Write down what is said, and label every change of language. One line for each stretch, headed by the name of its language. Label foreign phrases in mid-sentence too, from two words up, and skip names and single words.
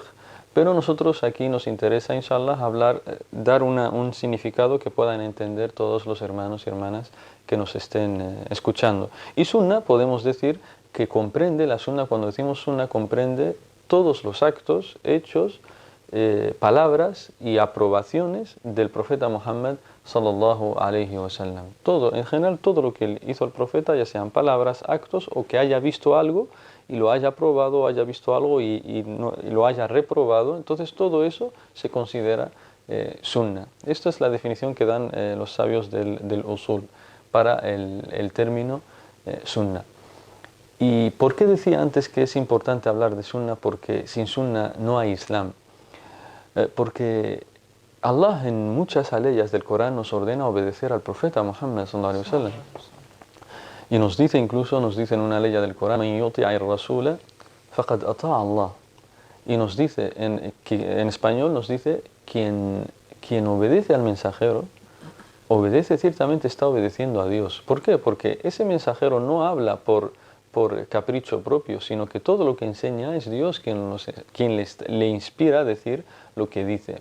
Spanish: Pero nosotros aquí nos interesa, inshallah, dar un significado que puedan entender todos los hermanos y hermanas que nos estén escuchando. Y sunna, podemos decir que la sunna, cuando decimos sunna, comprende todos los actos, hechos, palabras y aprobaciones del profeta Muhammad
Arabic: صلى الله عليه وسلم.
Spanish: Todo, en general, todo lo que hizo el profeta, ya sean palabras, actos o que haya visto algo y lo haya probado, haya visto algo y lo haya reprobado, entonces todo eso se considera sunna. Esta es la definición que dan los sabios del usul para el término sunna. ¿Y por qué decía antes que es importante hablar de sunna? Porque sin sunna no hay Islam. Porque Allah en muchas aleyas del Corán nos ordena obedecer al profeta Muhammad
Arabic: صلى الله عليه وسلم.
Spanish: Y nos dice en una ley del Corán,
Arabic: "من يطع الرسول فقد أطاع الله".
Spanish: Y nos dice, en español nos dice, quien obedece al mensajero, ciertamente está obedeciendo a Dios. ¿Por qué? Porque ese mensajero no habla por por capricho propio, sino que todo lo que enseña es Dios quien le inspira a decir lo que dice.